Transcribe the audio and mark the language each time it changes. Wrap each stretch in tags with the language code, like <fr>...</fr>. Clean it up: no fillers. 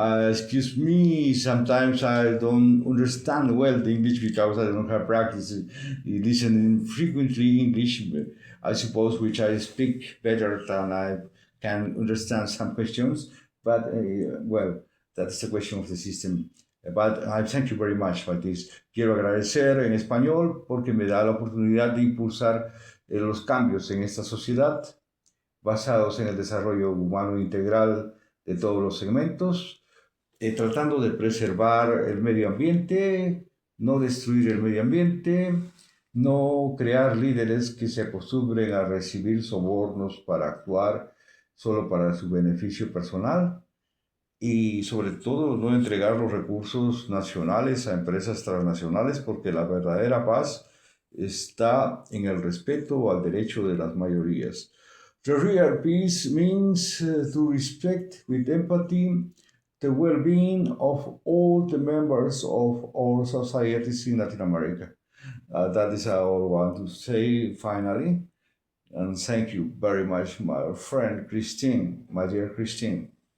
<en>Excuse me, sometimes I don't understand well the English because I don't have practice listening frequently English, I suppose, which I speak better than I can understand some questions. But well, that's the question of the system. But I thank you very much for this.</en> <es>Quiero agradecer en español porque me da la oportunidad de impulsar los cambios en esta sociedad basados en el desarrollo humano integral de todos los segmentos, tratando de preservar el medio ambiente, no destruir el medio ambiente, no crear líderes que se acostumbren a recibir sobornos para actuar solo para su beneficio personal, y sobre todo no entregar los recursos nacionales a empresas transnacionales, porque la verdadera paz está en el respeto al derecho de las mayorías.</es> <en>The real peace means to respect with empathy the well-being of all the members of our societies in Latin America. That is all I want to say finally. And thank you very much, my friend Christine, my dear Christine.</en>